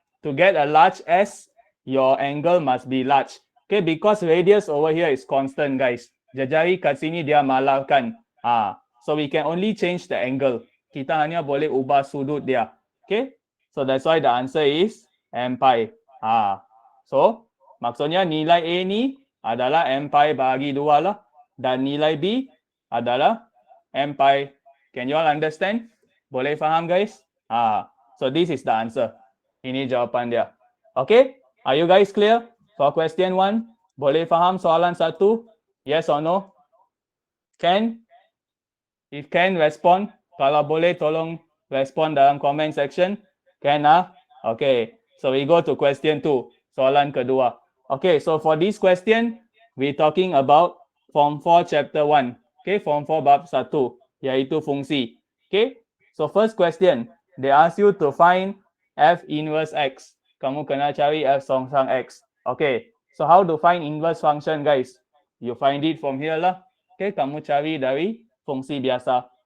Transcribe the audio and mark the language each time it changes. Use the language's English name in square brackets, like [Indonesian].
[English] To get a large S, your angle must be large. Okay, because radius over here is constant, guys. [Malay] Jari kat sini dia malahkan. [English] So we can only change the angle. [Malay] Kita hanya boleh ubah sudut dia. [English] Okay, so that's why the answer is M pi. [Malay] So maksudnya nilai A ni adalah M pi bagi 2 lah. Dan nilai B adalah M pi. [English] Can you all understand? [Malay] Boleh faham, guys? [English] So this is the answer. [Malay] Ini jawapan dia. [English] Okay, are you guys clear for question 1? [Malay] Boleh faham soalan 1? [English] Yes or no? Can? If can, respond. [Malay] Kalau boleh, tolong respond dalam comment section. [English] Can Okay, so we go to question 2. [Malay] Soalan kedua. [English] Okay, so for this question, we're talking about Form 4 Chapter 1. Okay, Form 4 [Malay] bab 1, iaitu fungsi. [English] Okay, so first question, they ask you to find F inverse X. [Malay] Kamu kena cari F songsang X. [English] Okay, so how to find inverse function, guys? You find it from here lah. [Malay] Okay, kamu cari dari fungsi biasa.